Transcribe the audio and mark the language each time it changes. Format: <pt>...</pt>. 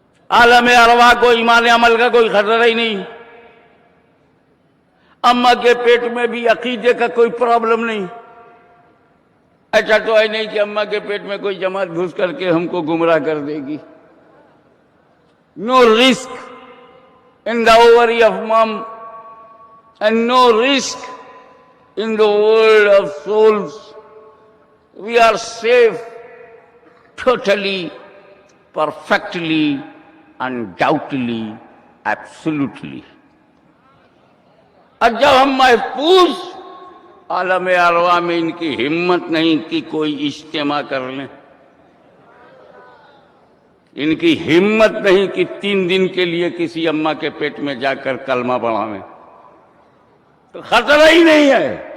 <ur>عالم ارواح کو ایمان عمل کا کوئی خطرہ ہی نہیں، اماں کے پیٹ میں بھی عقیدے کا کوئی پرابلم نہیں۔ ایسا تو ہے نہیں کہ اماں کے پیٹ میں کوئی جماعت گھس کر کے ہم کو گمراہ کر دے گی۔</ur> <en>No risk in the ovary of mom and no risk in the world of souls. We are safe totally, perfectly, undoubtedly, absolutely.</en> <ur>اور جب ہم محفوظ عالم ارواح میں ان کی ہمت نہیں کہ کوئی اجتماع کر لیں، ان کی ہمت نہیں کہ 3 دن کے لیے کسی اماں کے پیٹ میں جا کر کلمہ پڑھاویں، تو خطرہ ہی نہیں ہے.</ur>